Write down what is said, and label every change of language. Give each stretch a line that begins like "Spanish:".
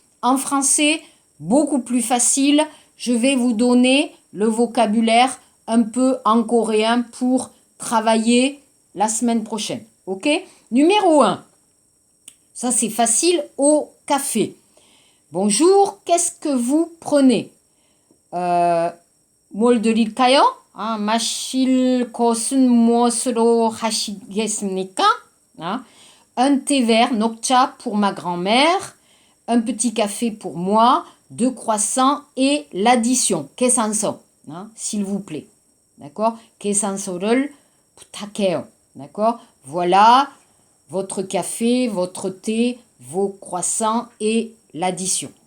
French: En français, beaucoup plus facile. Je vais vous donner le vocabulaire un peu en coréen pour travailler la semaine prochaine. Ok? Numéro 1. Ça, c'est facile, au café. Bonjour, qu'est-ce que vous prenez?
Korean: 뭘 드릴까요? 마실 것은 무엇으로 하시겠습니까?
French: Un thé vert, 녹차 pour ma grand-mère, un petit café pour moi, 2 croissants et l'addition, 계산서, s'il vous plaît. D'accord? 계산서를 부탁해요. D'accord? Voilà votre café, votre thé, vos croissants et l'addition.